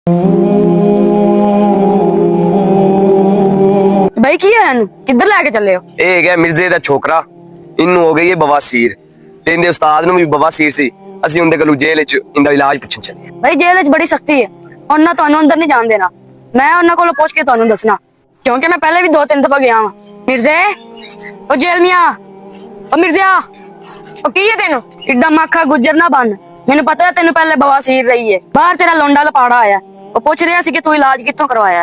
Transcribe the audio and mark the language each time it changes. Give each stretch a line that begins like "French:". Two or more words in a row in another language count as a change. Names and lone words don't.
Punjabi: ਭਾਈ ਕੀ ਹੈ ਕਿਧਰ ਲੈ ਕੇ ਚੱਲੇ ਹੋ? ਇਹ ਹੈ ਮਿਰਜ਼ੇ ਦਾ ਛੋਕਰਾ, ਇਹਨੂੰ ਹੋ ਗਈ ਹੈ ਬਵਾਸੀਰ ਤੇ ਇਹਦੇ ਉਸਤਾਦ ਨੂੰ ਵੀ ਬਵਾਸੀਰ ਸੀ। ਅਸੀਂ ਉਹਦੇ ਕੋਲੋਂ ਜੇਲ੍ਹ 'ਚ ਇਹਦਾ ਇਲਾਜ ਪੁੱਛਣ ਚੱਲੇ। ਭਾਈ ਜੇਲ੍ਹ 'ਚ ਬੜੀ ਸਖ਼ਤੀ ਹੈ, ਉਹਨਾਂ ਤੁਹਾਨੂੰ ਅੰਦਰ ਨਹੀਂ ਜਾਣ ਦੇਣਾ। ਮੈਂ ਉਹਨਾਂ ਕੋਲੋਂ ਪੁੱਛ ਕੇ ਤੁਹਾਨੂੰ ਦੱਸਣਾ, ਕਿਉਂਕਿ ਮੈਂ ਪਹਿਲੇ ਵੀ 2-3 ਦਫਾ ਗਿਆ ਹਾਂ। ਮਿਰਜ਼ੇ ਉਹ ਜੇਲ੍ਹ ਮੀਆਂ, ਉਹ ਮਿਰਜ਼ਾ ਉਹ ਕੀ ਹੈ ਤੈਨੂੰ? ਇੱਡਾ ਮੱਖਾ ਗੁੱਜਰ ਨਾ ਬਣ। ਮੈਨੂੰ ਪਤਾ ਹੈ ਤੈਨੂੰ ਪਹਿਲੇ ਬਵਾਸੀਰ ਰਹੀ ਹੈ। ਬਾਹਰ ਤੇਰਾ ਲੋਂਡਾ ਲਪਾੜਾ ਆਇਆ, ਉਹ ਪੁੱਛ ਰਿਹਾ ਸੀ ਕਿ ਤੂੰ ਇਲਾਜ ਕਿੱਥੋਂ ਕਰਵਾਇਆ।